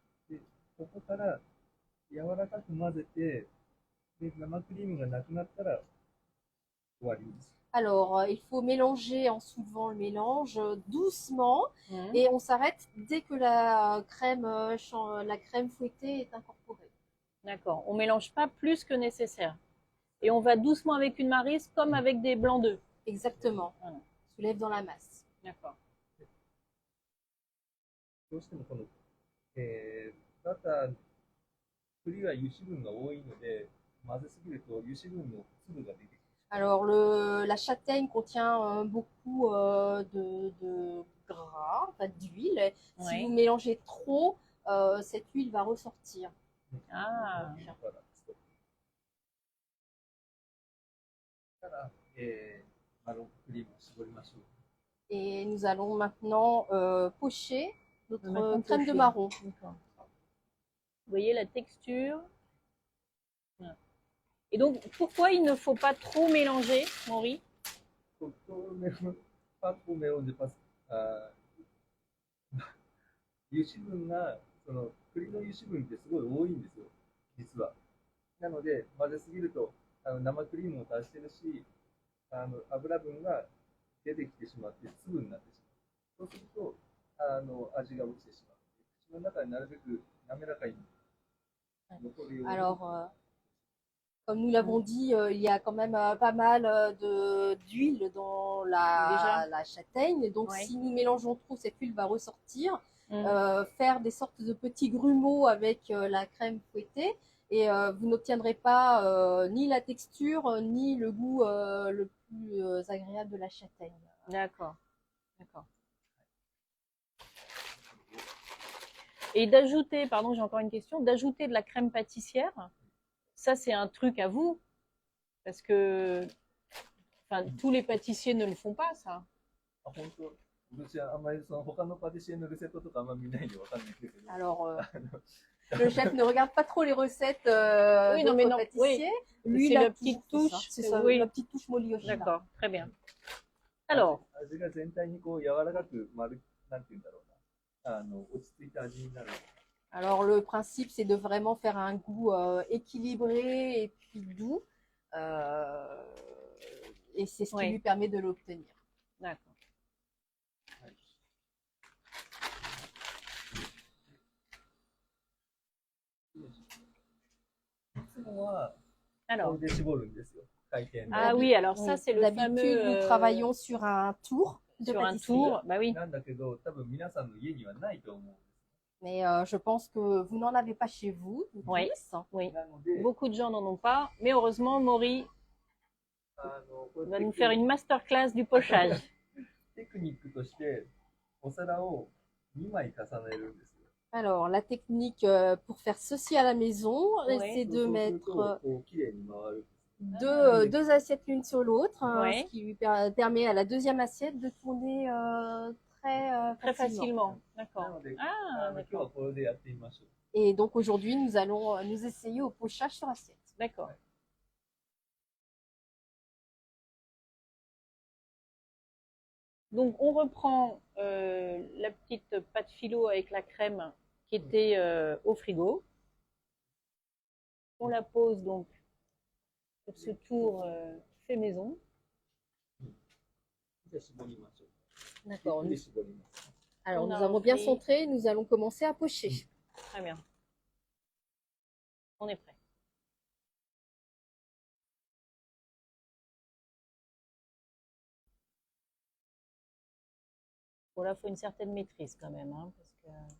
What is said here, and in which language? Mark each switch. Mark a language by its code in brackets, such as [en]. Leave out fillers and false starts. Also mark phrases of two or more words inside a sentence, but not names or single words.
[fr] Alors, il faut mélanger en soulevant le mélange doucement et on s'arrête dès que la crème fouettée est incorporée. D'accord, on mélange pas plus que nécessaire. Et on va doucement avec une maryse comme avec des blancs d'œufs. Exactement. Voilà. Soulève dans la masse. D'accord. [ja] どうしてもこの、バター、栗は油脂分が多いので、混ぜすぎると油脂分の粒が出てくる。 [fr] Alors, la châtaigne contient beaucoup de gras, enfin d'huile. Oui. Si vous mélangez trop, cette huile va ressortir. Ah. Et nous allons maintenant pocher notre crème de marron. Vous voyez la texture. Et donc, pourquoi il ne faut pas trop mélanger, Maury? Pas trop mélanger parce que [ja] 油脂分がその栗の油脂分ってすごい多いんですよ、実は。なので混ぜすぎると生クリームを足してるし、油分が出てきてしまって粒になってしまう。そうすると味が落ちてしまう。口の中になるべく滑らかに残るように。 [fr] Alors, Comme nous l'avons dit, il y a quand même pas mal d'huile dans Déjà. la châtaigne. Donc, Ouais. si nous mélangeons trop, cette huile va ressortir. Mm. Faire des sortes de petits grumeaux avec la crème fouettée. Et vous n'obtiendrez pas ni la texture, ni le goût le plus agréable de la châtaigne. D'accord. D'accord. Et d'ajouter, pardon, j'ai encore une question, d'ajouter de la crème pâtissière, ça c'est un truc à vous, parce que enfin, tous les pâtissiers ne le font pas, ça. [ja] あ、本当。私はあんまりその他のパティシエのレシピとかあんま見ないんでわかんないんですけど。 [fr] Alors, le chef ne regarde pas trop les recettes Oui, non, mais d'autres non, pâtissiers. Lui, c'est la petite touche. C'est ça, Oui. la petite touche Molly Yoshida. D'accord, très bien. Alors, [ja] 味が全体にこう柔らかくなんていうんだろうな。落ち着いた味になる。 [fr] Alors, le principe, c'est de vraiment faire un goût équilibré et puis doux. Et c'est ce qui Ouais. lui permet de l'obtenir. d'accord. [ja] いつもはこ [fr] Alors, [ja] れで絞るんですよ。回転で。 [fr] ah oui, alors ça Oui. c'est le D'habitude, fameux nous travaillons sur un tour de sur un pâtisserie. tour. Bah oui. [ja] なんだけど、多分皆さんの家にはないと思うんです。 [fr] Mais je pense que vous n'en avez pas chez vous, Oui. tous. Oui. [ja] なので、 [fr] Beaucoup de gens n'en ont pas, mais heureusement, Maury [ja] こう [fr] va [ja] や [fr] nous [ja] って [fr] faire une masterclass du pochage. [ja] テクニックとしてお皿を2枚重ねるんですよ。 [fr] Alors, la technique pour faire ceci à la maison, Ouais. c'est [ja] そう [fr] de [ja] する [fr] mettre [ja] とこう綺麗に回る。 [fr] deux assiettes l'une sur l'autre, Ouais. ce qui lui permet à la deuxième assiette de tourner Très facilement. facilement. D'accord. [ja] なので、 [fr] Ah, [ja] 今日は [fr] d'accord. [ja] これでやってみましょう。 [fr] Et donc aujourd'hui, nous allons nous essayer au pochage sur assiette. D'accord. Donc, on reprend la petite pâte philo avec la crème qui était au frigo. On la pose donc sur ce tour fait maison. [ja] じゃあ絞りましょう。 [fr] D'accord. [ja] ゆっくり絞ります。 [fr] Alors On nous a avons bien repris. centré, nous allons commencer à pocher. Très bien. On est prêt. Bon, là, il faut une certaine maîtrise quand même, hein, parce que...